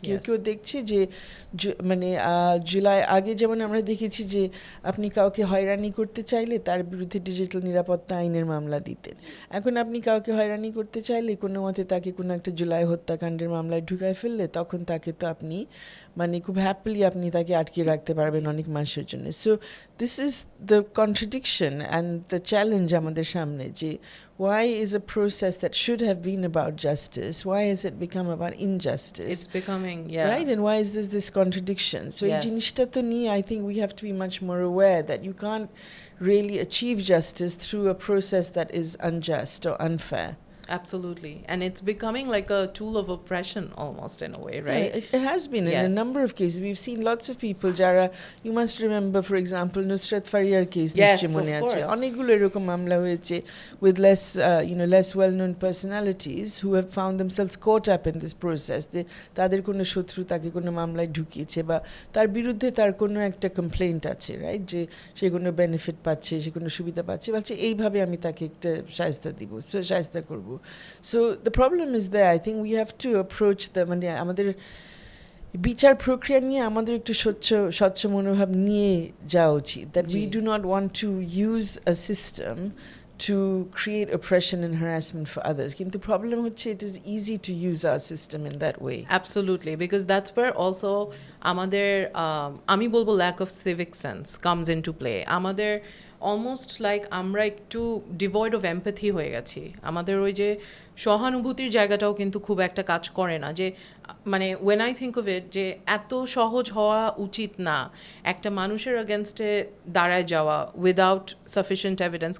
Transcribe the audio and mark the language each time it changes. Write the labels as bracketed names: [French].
[Bangla] কেউ কেউ দেখছি যে মানে জুলাই আগে যেমন আমরা দেখেছি যে আপনি কাউকে হয়রানি করতে চাইলে তার বিরুদ্ধে ডিজিটাল নিরাপত্তা আইনের মামলা দিতেন। এখন আপনি কাউকে হয়রানি করতে চাইলে কোনো মতে তাকে কোনো একটা জুলাই হত্যাকাণ্ডের মামলায় ঢুকায় ফেললে তখন তাকে তো আপনি মানে খুব হ্যাপিলি আপনি তাকে আটকে রাখতে পারবেন অনেক মাসের জন্য। [English] so this is the contradiction and the challenge [Bangla] আমাদের সামনে যে [English] why is a process that should have been about justice, why has it become about injustice? It's becoming, yeah. Right? And why is this contradiction? So Yes. [Bangla] এই জিনিসটা তো নিয়ে [English] I think we have to be much more aware that you can't really achieve justice through a process that is unjust or unfair. Absolutely. And it's becoming like a tool of oppression almost in a way, right? Yeah, it has been in a number of cases. We've seen lots of people, Jara, you must remember, for example, Nusrat Fariyar case. Yes, of course. [Bangla] অনেকগুলো এরকম মামলা হয়েছে [English] with less well-known personalities who have found themselves caught up in this process. [Bangla] তাদের কোনো শত্রু তাকে কোনো মামলায় ঢুকিয়েছে বা তার বিরুদ্ধে তার কোনো একটা কমপ্লেইন্ট আছে, রাইট, যে সে কোনো বেনিফিট পাচ্ছে, সে কোনো সুবিধা পাচ্ছে, বলছে এইভাবে আমি তাকে একটা শায়েস্তা দিব, শায়েস্তা করবো। [English] So the problem is there. I think we have to approach [Bangla] মানে আমাদের বিচার প্রক্রিয়া নিয়ে আমাদের একটু স্বচ্ছ মনোভাব নিয়ে যাওয়া উচিত, [English] that we do not want to use a system to create oppression and harassment for others. কিন্তু problem হচ্ছে it is easy to use our system in that way. Absolutely, because that's where also [Bangla] আমাদের আমি বলবো [English] lack of civic sense comes into play. [Bangla] আমাদের [English] almost like [Bangla] আমরা একটু [English] devoid of empathy [Bangla] হয়ে গেছি। আমাদের ওই যে সহানুভূতির জায়গাটাও কিন্তু খুব একটা কাজ করে না, যে মানে [English] when I think of it [Bangla] যে এত সহজ হওয়া উচিত না একটা মানুষের এগেনস্টে দাঁড়ায় যাওয়া [English] Without sufficient evidence.